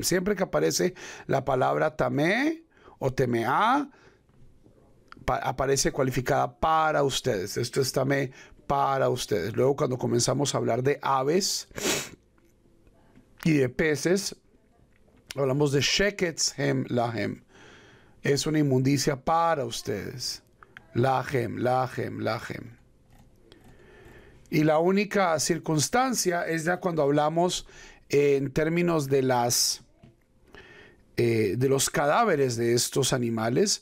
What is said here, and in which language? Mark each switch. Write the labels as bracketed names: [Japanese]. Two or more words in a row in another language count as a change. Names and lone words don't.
[Spanish] Siempre que aparece la palabra tamé o temeá, aparece cualificada para ustedes. Esto es tamé para ustedes. Luego, cuando comenzamos a hablar de aves y de peces, hablamos de [Hebrew] שקץ הם להם. [Spanish] Es una inmundicia para ustedes. [Hebrew] להם, להם, להם. [Spanish] Y la única circunstancia es ya cuando hablamos en términos de los cadáveres de estos animales.